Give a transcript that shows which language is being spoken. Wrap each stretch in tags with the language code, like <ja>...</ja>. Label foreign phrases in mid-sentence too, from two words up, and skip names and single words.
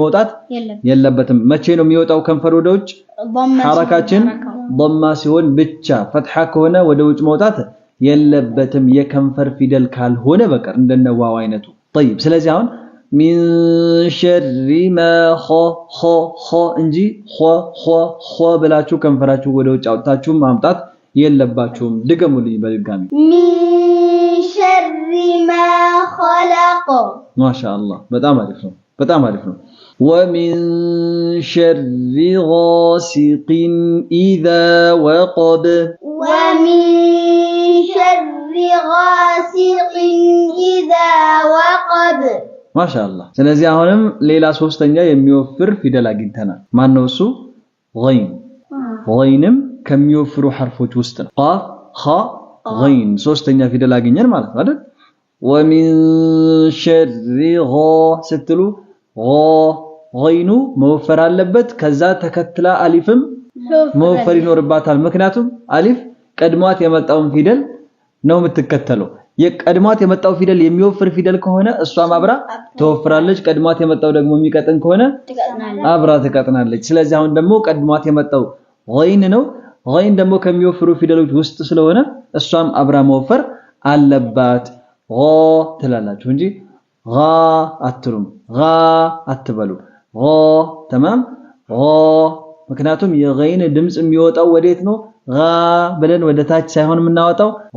<am>መውጣት የለበትም መቼ ነው የሚወጣው ከንፈር ወደ ውጭ ሐረካችን ضمه ሲሆን ብቻ ፈትሐ ከሆነ ወደ ውጭ መውጣት የለበትም የከንፈር ፊደል ካልሆነ በቀር እንደነዋው አይነቱ طيب ስለዚህ አሁን</am> <ar>من شر ما خ</ar> <am>እንጂ ኸ ብላችሁ ከንፈራችሁ ወደ ውጭ አውጥታችሁ ማምጣት የለባችሁም ድገሙልኝ በድጋሚ</am> <ar>من شر ما خلق</ar> <am>ማሻአላህ በጣም አሪፍ ነው</am> <ar>ومن شر غاسق إذا وقب ومن شر غاسق إذا وقب ما شاء الله</ar> <am>ስለዚህ አሁንም ሌላ ሶስተኛ የሚወፍር ፊደል አግኝተናል ማን ነው እሱ غين ከሚወፍሩ ሐርፎች ውስጥ ነው ቃፍ ኻ غين ሶስተኛ ፊደል አግኘን ማለት ነው አይደል ومن شر ስትሉ غيኑ መወፈር አለበት ከዛ ተከትላ አሊፍም መወፈር ይኖርባታል ምክንያቱም አሊፍ ቀድሟት የመጣውን ፊደል ነው የምትከተለው የቀድሟት የመጣው ፊደል የሚወፍር ፊደል ከሆነ እሷም አብራ ተወፍራለች ቀድሟት የመጣው ደግሞ የሚቀጥን ከሆነ አብራ ትቀጥናለች ስለዚህ አሁን ደግሞ ቀድሟት የመጣው غين ነው غين ደግሞ ከሚወፍሩ ፊደሎች ውስጥ ስለሆነ እሷም አብራ መወፈር አለባት ትላላችሁ እንጂ አትሉም አትበሉ تمام ምክንያቱም የغين ድምጽ የሚወጣው ወዴት ነው ብለን ወደ ታች ሳይሆን የምናወጣው</am>